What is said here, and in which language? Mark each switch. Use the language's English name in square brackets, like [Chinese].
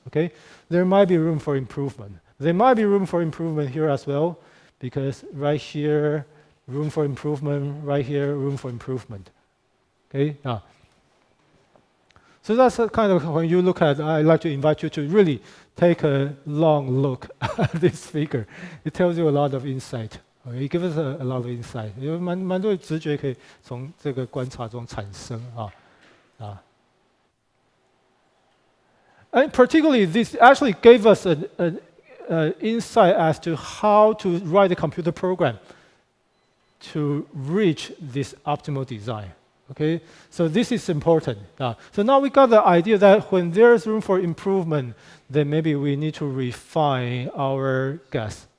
[English] Okay, there might be room for improvement. There might be room for improvement here as well, because right here, room for improvement, right here, room for improvement. Okay, so that's kind of when you look at. I'd like to invite you to really take a long look at this figure. It tells you a lot of insight. Okay, it gives us a lot of insight. [Chinese] 有蛮多直觉可以从这个观察中产生啊。 [English] And particularly, this actually gave us an insight as to how to write a computer program to reach this optimal design. Okay, so this is important. So now we got the idea that when there's room for improvement, then maybe we need to refine our guess.